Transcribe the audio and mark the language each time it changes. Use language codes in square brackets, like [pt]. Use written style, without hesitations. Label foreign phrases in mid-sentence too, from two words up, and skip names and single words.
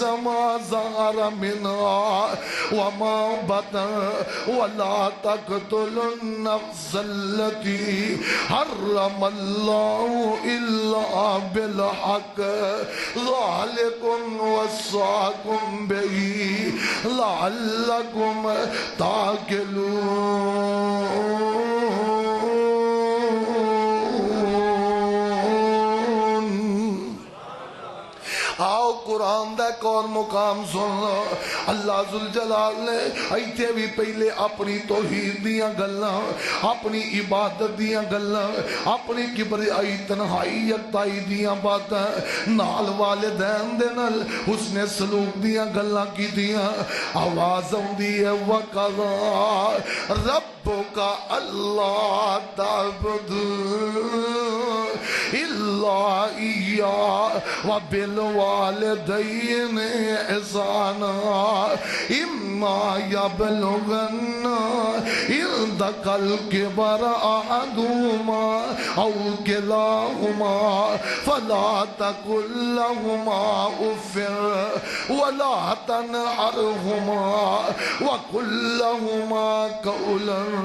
[ar] ما ظهر منها وما بطن ولا تقتلوا النفس التي حرم الله إلا بالحق ذلكم وصاكم به لعلكم تعقلون. [pa] آؤ قرآن دا ایک اور مقام سن لو. اللہ ذوالجلال نے ایتھے بھی پہلے اپنی توحید دیاں گلاں اپنی عبادت دیاں گلاں اپنی کبریائی تنہائی یکتائی دیاں باتاں نال والدین دے نال حسن سلوک دیاں گلاں کی دیاں. آواز ہوندی ہے [ar] وَقَضَى رَبُّكَ أَلَّا تَعْبُدُوا إِلَّا إِيَّاهُ وَبِالْوَالِدَيْنِ إِحْسَانًا إِمَّا يَبْلُغَنَّ عِندَكَ الْكِبَرَ أَحَدُهُمَا أَوْ كِلَاهُمَا فَلَا تَقُل لَّهُمَا أُفٍّ وَلَا تَنْهَرْهُمَا وَقُل لَّهُمَا قَوْلًا